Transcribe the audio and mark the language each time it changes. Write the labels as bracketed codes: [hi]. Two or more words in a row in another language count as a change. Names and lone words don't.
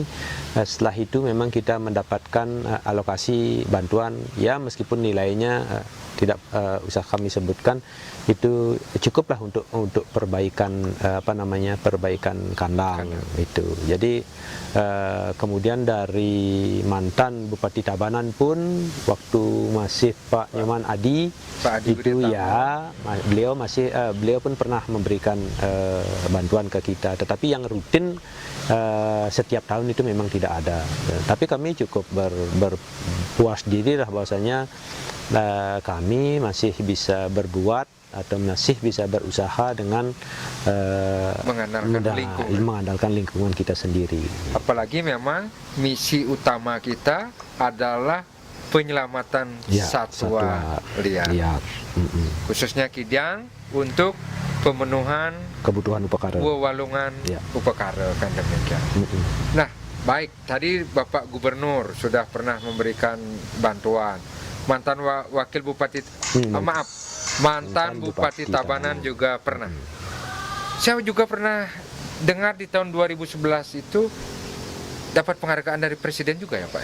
[id] Setelah itu memang kita mendapatkan alokasi bantuan, ya meskipun nilainya tidak usah kami sebutkan, itu cukuplah untuk perbaikan perbaikan kandang itu. Jadi kemudian dari mantan Bupati Tabanan pun waktu masih Pak Nyoman Adi itu ya beliau pun pernah memberikan bantuan ke kita, tetapi yang rutin setiap tahun itu memang tidak ada. Tapi kami cukup berpuas diri lah bahwasanya kami masih bisa berbuat atau masih bisa berusaha dengan mengandalkan lingkungan kita sendiri. Apalagi memang misi utama kita adalah penyelamatan satwa liar. Khususnya kidang untuk pemenuhan kebutuhan upakara, wewalungan upakara, kan demikian. Nah, baik, tadi Bapak Gubernur sudah pernah memberikan bantuan. Mantan wakil Bupati mantan Bupati Tabanan juga pernah. Saya juga pernah dengar di tahun 2011 itu dapat penghargaan dari Presiden juga ya Pak?